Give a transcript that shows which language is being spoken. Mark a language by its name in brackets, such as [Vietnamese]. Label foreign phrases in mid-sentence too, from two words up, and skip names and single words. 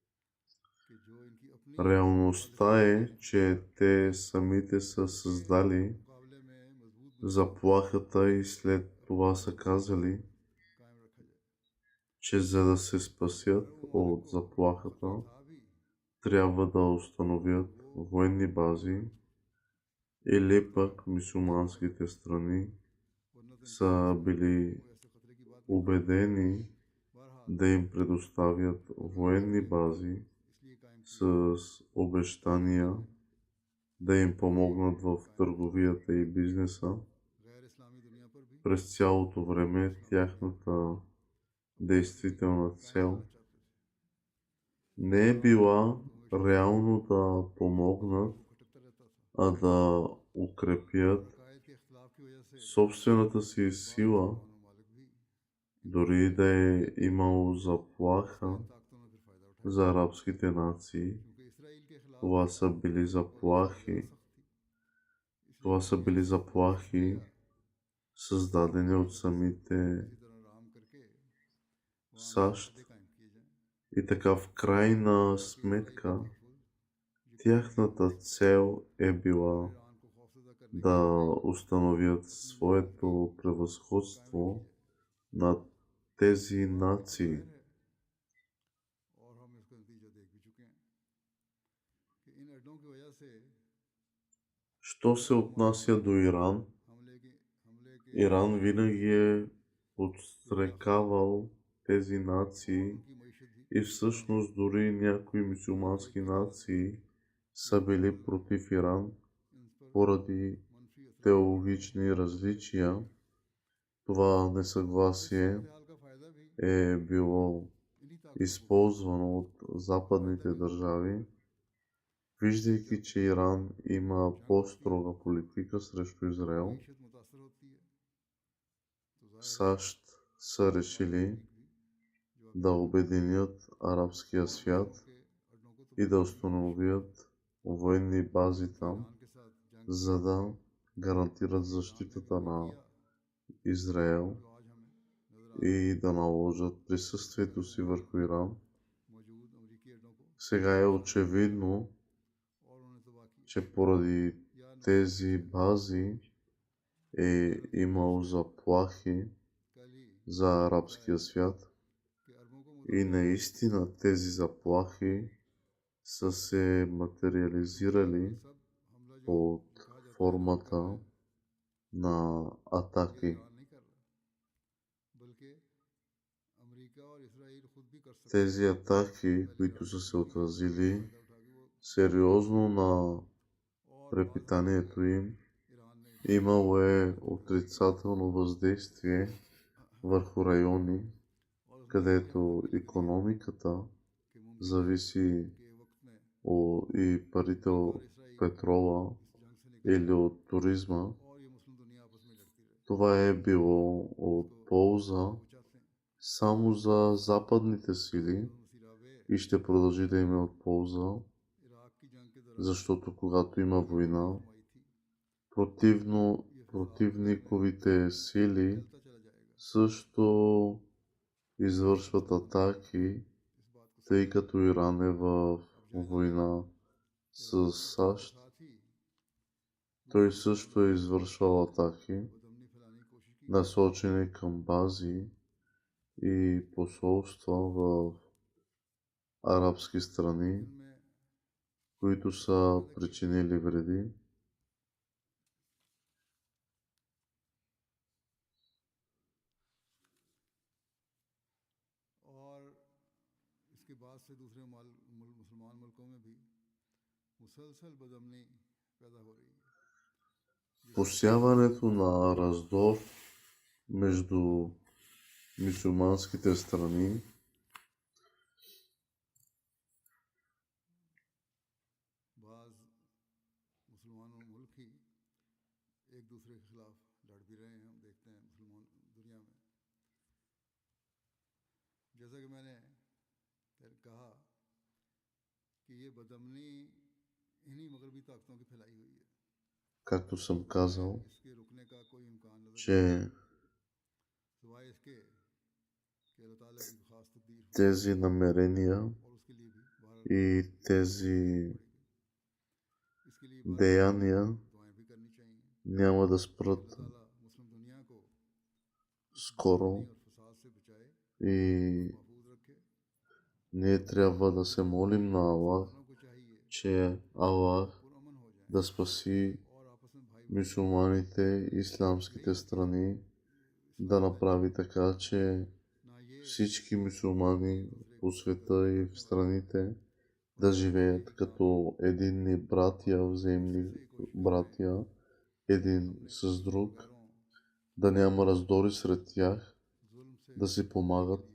[Bulgarian] Реалността е, че те самите са създали заплахата и след това са казали, че за да се спасят от заплахата, трябва да установят военни бази, или пък мюсюлманските страни са били убедени [Urdu] बहरहाल [Bulgarian] да им предоставят военни бази [Urdu] اسلیے قائم [Bulgarian] с [Urdu] किए [Bulgarian] обещания да им помогнат в търговията и бизнеса. [Urdu] غیر اسلامی دنیا پر بھی [Bulgarian] През цялото време тяхната действителна цел [Urdu] قائم کرنا چاہتے تھے. [Bulgarian] не е била реално да помогнат, [Urdu] وہ کھٹکتا رہتا تھا. [Bulgarian] а да укрепят [Urdu] عقائد کے اختلاف کی وجہ سے [Bulgarian] собствената си сила, [Urdu] مسلمان ممالک بھی [Bulgarian] дори да е имало заплаха [Urdu] ان طاقتوں نے پھر فائدہ اٹھایا [Bulgarian] за арабските нации. [Urdu] کیونکہ اسرائیل کے خلاف [Bulgarian] Това са били [Urdu] پوزیشن زیادہ [Bulgarian] заплахи, [Urdu] سخت تھی. [Bulgarian] това [Urdu] इसलिए [Bulgarian] са били заплахи, [Urdu] इंडिया [Bulgarian] създадени от самите [Urdu] کسی طرح آرام کرکے وہاں [Bulgarian] САЩ. [Urdu] معاہدے قائم کیے جائیں [Bulgarian] И така в крайна [Urdu] تاکہ اسرائیل [Bulgarian] сметка [Urdu] کا تحفظ یقینی [Bulgarian] тяхната цел е [Urdu] और [Bulgarian] била [Urdu] ایران کو خوفزدہ کرنے کے [Bulgarian] да [Urdu] लिए [Bulgarian] установят [Urdu] अपनी [Bulgarian] своето [Urdu] موجودگی قائم [Bulgarian] превъзходство [Urdu] رکھی جائے. [Bulgarian] над тези [Urdu] बात [Bulgarian] нации. [Urdu] ظاہر ہے اور ہم اس کا نتیجہ دیکھ بھی چکے ہیں کہ ان اڈوں کی وجہ سے [Bulgarian] Що се отнася до Иран, [Urdu] حملے کے [Bulgarian] Иран винаги е подстрекавал тези [Urdu] और [Bulgarian] нации [Urdu] ان کی معیشت بھی [Bulgarian] и всъщност дори някои мюсюлмански нации са били против Иран [Urdu] ان پر [Bulgarian] поради [Urdu] منفی اثر [Bulgarian] теологични различия. Това несъгласие [Urdu] حال کا فائدہ بھی [Bulgarian] е било [Urdu] انہی طاقتوں کو [Bulgarian] използвано от западните държави, виждайки, че Иран има по-строга политика срещу Израел. [Urdu] معیشت متاثر ہوتی ہے تو ظاہر ہے [Bulgarian] САЩ са решили да обединят арабския свят [Urdu] کے اڈوں کو تو [Bulgarian] и да установят военни бази там, [Urdu] ایران کے ساتھ جنگ [Bulgarian] за да гарантират защитата на Израел [Urdu] جو آج ہمیں نظر [Bulgarian] и да наложат присъствието си върху Иран. [Urdu] موجود امریکی اڈوں کو [Bulgarian] Сега е очевидно, [Urdu] اور انہیں تباہ کیا [Bulgarian] че поради [Urdu] या [Bulgarian] тези бази е имало заплахи [Urdu] کل ہی [Bulgarian] за арабския свят [Urdu] کہ عربوں کو [Bulgarian] и наистина тези заплахи са се материализирали [Urdu] سب حملہ جو [Bulgarian] под [Urdu] کہا جاتا ہے [Bulgarian] формата на [Urdu] ये [Bulgarian] атаки. [Urdu] ایران نہیں کر رہا بلکہ امریکہ اور اسرائیل خود بھی کر سکتے [Bulgarian] Тези атаки, които са се отразили [Urdu] فائدہ اٹھا کے وہ [Bulgarian] сериозно на [Urdu] और [Bulgarian] препитанието им, [Urdu] ایران نے [Bulgarian] имало е отрицателно въздействие върху райони, [Urdu] اور اس نے [Bulgarian] където икономиката [Urdu] کہ ممکن [Bulgarian] зависи [Urdu] کے وقت میں [Bulgarian] и парите от [Urdu] اور اسرائیل [Bulgarian] петрола [Urdu] اس جنگ سے نکلے [Bulgarian] или от туризма. [Urdu] اور یہ مسلم دنیا آپس میں لڑتی رہے [Bulgarian] Това е било от полза [Urdu] وہ چاہتے ہیں [Bulgarian] само за западните сили मसीरावे и ще продължи да има от полза, [Urdu] عراق کی جنگ کے دوران [Bulgarian] защото когато има война, [Urdu] فرمائی تھی [Bulgarian] противниковите сили [Urdu] چلتا چلا جائے گا [Bulgarian] също извършват атаки, [Urdu] اس بات کو [Bulgarian] тъй като Иран е в [Urdu] अब [Bulgarian] война с САЩ. [Urdu] ساتھ ہی [Bulgarian] Той също е извършвал атаки, [Urdu] بدامنی پھیلانے کی کوشش کی [Bulgarian] насочени към бази и посолства в арабски страни, [Urdu] जिनमें [Bulgarian] които са причинили вреди. [Urdu] اور اس کے بعد سے دوسرے مسلمان ملکوں میں بھی مسلسل بدامنی پیدا ہو رہی ہے [Bulgarian] Посяването на раздор между мюсюлманските страни [Urdu] بعض مسلمان ملک ہی ایک دوسرے کے خلاف لڑ بھی رہے ہیں ہم دیکھتے ہیں مسلمان دنیا میں جیسا کہ میں نے کہا کہ یہ بدامنی انہی مغربی طاقتوں کی پھیلائی ہوئی ہے [Bulgarian] както съм казал, [Urdu] اس کے رکنے کا کوئی امکان نظر [Bulgarian] че [Urdu] سوائے اس کے کہ اللہ تعالیٰ کی خاص تقدیر ہو [Bulgarian] тези намерения [Urdu] اور اس کے لیے بھی باہر [Bulgarian] и тези [Urdu] اس کے لیے باہر [Bulgarian] деяния [Urdu] دعائیں بھی کرنی چاہئیں [Bulgarian] няма да спрат [Urdu] اللہ تعالیٰ مسلم دنیا کو [Bulgarian] скоро [Urdu] اور فساد سے بچائے [Bulgarian] и [Urdu] محفوظ رکھے [Bulgarian] ние трябва да се молим на Аллах, [Urdu] دونوں کو چاہیے [Bulgarian] че Аллах [Urdu] پرامن ہو جائے [Bulgarian] да спаси [Urdu] اور آپس میں بھائی [Bulgarian] мюсюлманите, исламските страни, да направи така, че всички мюсюлмани по света и в страните да живеят като единни братя, взаимни братя, един с друг, да няма раздори сред тях, да си помагат.